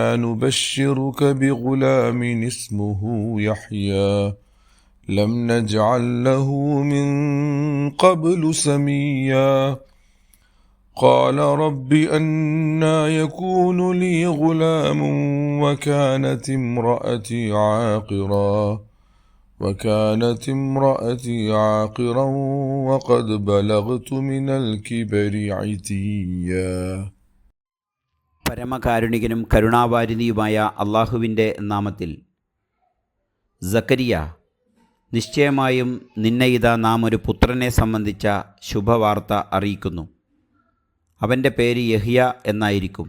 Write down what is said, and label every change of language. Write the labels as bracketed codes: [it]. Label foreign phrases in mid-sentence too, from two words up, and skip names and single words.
[ar] نبشرك بغلام اسمه يحيى لم نجعل له من قبل سميا قال رب أنى يكون لي غلام وكانت امرأتي عاقرا وقد بلغت من الكبر عتيا. [ml] പരമകാരുണികനും കരുണാവാരിധിയുമായ അള്ളാഹുവിൻ്റെ നാമത്തിൽ. സക്കരിയ, നിശ്ചയമായും നിന്നെ ഇതാ നാം ഒരു പുത്രനെ സംബന്ധിച്ച ശുഭവാർത്ത അറിയിക്കുന്നു. അവൻ്റെ പേര് യഹ്യ എന്നായിരിക്കും.